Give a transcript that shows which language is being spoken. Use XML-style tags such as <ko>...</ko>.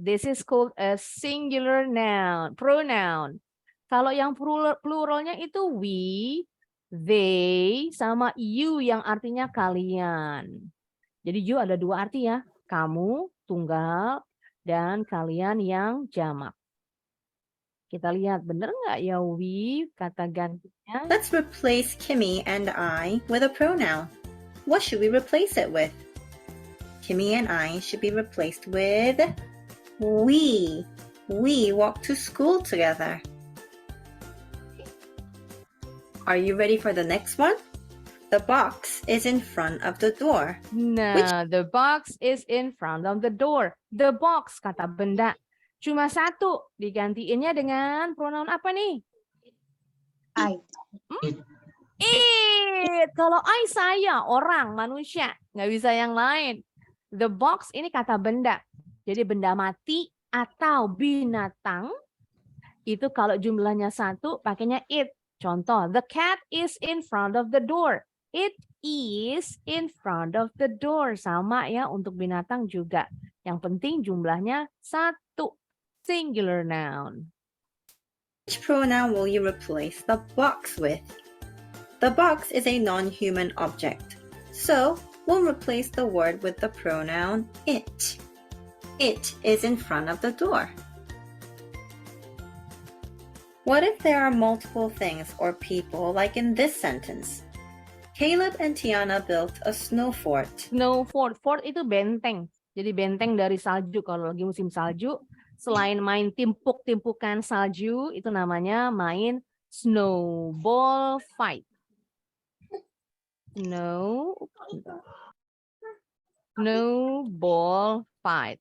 <en>This is called a singular noun, pronoun.</en> <id>Kalau yang pluralnya itu we, they, sama you yang artinya kalian. Jadi you ada 2 arti ya, kamu tunggal dan kalian yang jamak. Kita lihat bener nggak ya we kata gantinya?</id> <en>Let's replace Kimmy and I with a pronoun. What should we replace it with? Kimmy and I should be replaced with we. We walk to school together. Are you ready for the next one? The box is in front of the door. Nah, the box is in front of the door.</en> <id>The box kata benda. Cuma 1. Digantiinnya dengan pronoun apa nih?</id> <en>I.</en> <id>It. Kalau I saya, orang, manusia. Nggak bisa yang lain. The box ini kata benda. Jadi benda mati atau binatang. Itu kalau jumlahnya 1 pakainya it.</id> <en>Contoh, the cat is in front of the door. It is in front of the door.</en> <id>Sama ya untuk binatang juga. Yang penting jumlahnya 1. Singular noun.</id> <en>Which pronoun will you replace the box with? The box is a non-human object, so we'll replace the word with the pronoun it. It is in front of the door. What if there are multiple things or people like in this sentence? Caleb and Tiana built a snow fort.</en> <id>Snow fort. Fort itu benteng. Jadi benteng dari salju. Kalau lagi musim salju, selain main timpuk-timpukan salju, itu namanya main snowball fight.</id> <en>snowball fight.</en>